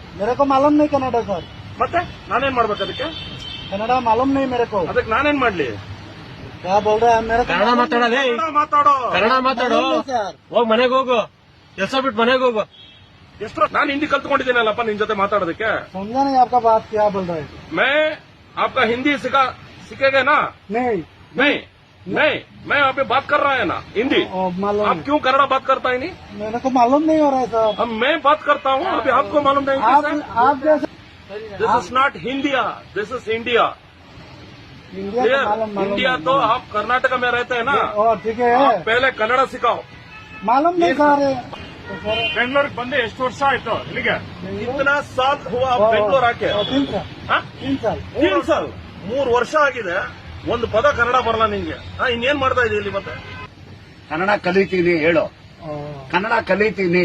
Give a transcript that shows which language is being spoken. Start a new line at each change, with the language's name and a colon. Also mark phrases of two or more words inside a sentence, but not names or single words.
Hindi: मेरे को मालूम नहीं कनाडा सर।
Kannada: ಮತ್ತೆ ನಾನೇನ್ ಮಾಡ್ಬೇಕು ಅದಕ್ಕೆ?
Hindi: कनाडा मालूम नहीं मेरे को।
Kannada: ಅದಕ್ಕೆ ನಾನೇನ್ ಮಾಡ್ಲಿ?
Hindi: क्या बोल रहे हैं मेरे को?
Kannada: ಕನ್ನಡ ಮಾತಾಡೋದೇ ಮಾತಾಡೋ, ಕನ್ನಡ ಮಾತಾಡೋ. सर ಹೋಗ್ ಮನೆಗೆ ಹೋಗು, ಕೆಲಸ ಬಿಟ್ಟು ಮನೆಗೆ ಹೋಗು. ಎಷ್ಟು ನಾನು ಹಿಂದಿ ಕಲ್ತ್ಕೊಂಡಿದ್ದೀನಲ್ಲಪ್ಪ ನಿನ್ ಜೊತೆ ಮಾತಾಡೋದಕ್ಕೆ.
Hindi: समझा नहीं आपका बात क्या बोल रहे हैं? मैं आपका हिंदी सीखेगा ना? नहीं नहीं नहीं, मैं यहाँ पे बात कर रहा है ना हिंदी. मालूम आप क्यों कन्नड़ा बात करता है नहीं? मेरे को मालूम नहीं हो रहा है सर। अब मैं बात करता हूँ, अभी आपको मालूम नहीं. आप जैसे
English: This is not India, this is India.
Hindi: इंडिया का मालूम इंडिया तो आप कर्नाटक में रहते हैं ना. ठीक है आप पहले कन्नड़ा सिखाओ. मालूम नहीं सर।
Kannada: ಬೆಂಗಳೂರಿಗೆ ಬಂದು ಎಷ್ಟು ವರ್ಷ ಆಯ್ತು ಇಲ್ಲಿಗೆ?
Hindi: इतना साल हुआ बेंगलुरु आके? 3 साल।
Kannada: ಹಾ?
Hindi: 3 साल।
Kannada: 3 ಸಾಲ್, 3 ವರ್ಷ ಆಗಿದೆ. ಒಂದು ಪದ ಕನ್ನಡ ಬರಲ್ಲ ನಿಂಗೆ. ಇನ್ನೇನ್ ಮಾಡ್ತಾ ಇದೀಯ ಇಲ್ಲಿ ಮತ್ತೆ? ಕನ್ನಡ ಕಲಿತೀನಿ ಹೇಳು. ಕನ್ನಡ ಕಲಿತೀನಿ.